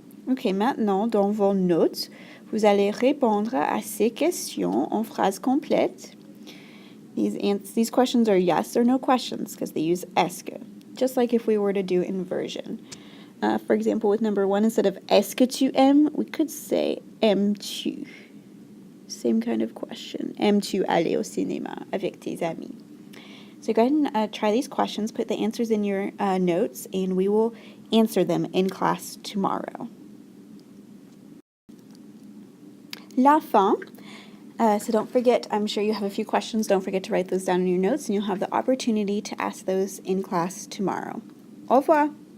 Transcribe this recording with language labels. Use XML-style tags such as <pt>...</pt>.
<fr>Ok, maintenant, dans vos notes, vous allez répondre à ces questions en phrases complètes.</fr> <en>These questions are yes or no questions because they use est-ce que, just like if we were to do inversion. For example, with number 1, instead of est-ce que tu aimes, we could say aimes-tu? Same kind of question.</en> <fr>Aimes-tu aller au cinéma avec tes amis?</fr> <en>So go ahead and try these questions, put the answers in your notes, and we will answer them in class tomorrow.</en> <fr>La fin.</fr> <en>So don't forget, I'm sure you have a few questions. Don't forget to write those down in your notes, and you'll have the opportunity to ask those in class tomorrow.</en> <fr>Au revoir.</fr>